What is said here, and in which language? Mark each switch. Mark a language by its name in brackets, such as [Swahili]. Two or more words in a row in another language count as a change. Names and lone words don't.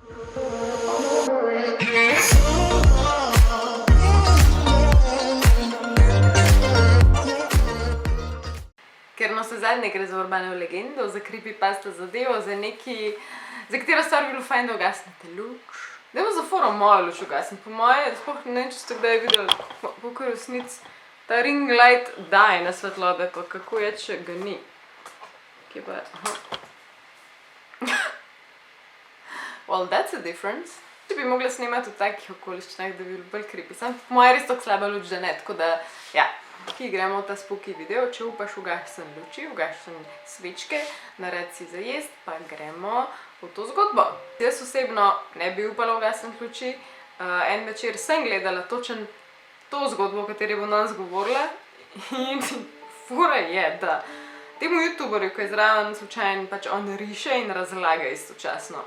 [Slovenian] Ker navsezadnje gre za urbano legendo, za creepypasta zadevo, za neki, za katero stvar bi bilo fajn, da ugasnete luč. Dajmo za foro mojo luč ugasniti. Po moje, sploh ne vem, če ste kdaj videli, kako v resnici ta [English] ring light [Slovenian] daje na svetlobe, pa kako je, če ga ni. Kje pa je? Aha. [English] Well, that's a difference. [Slovenian] Če bi mogla snemati v takih okoliščinah, da bi bilo bolj creepy. Sam po moje res tako slaba luč, da ne, tako da, ja. Ki gremo v ta spooky video, če upaš ugašen luči, ugašen svečke, naredi si za jest, pa gremo v to zgodbo. Jaz osebno ne bi upala ugasniti luči. En večer sem gledala točen to zgodbo, o kateri bom danes govorila, in fura je, da temu youtuberju, ko je zraven slučajno, pač on riše in razlaga istočasno.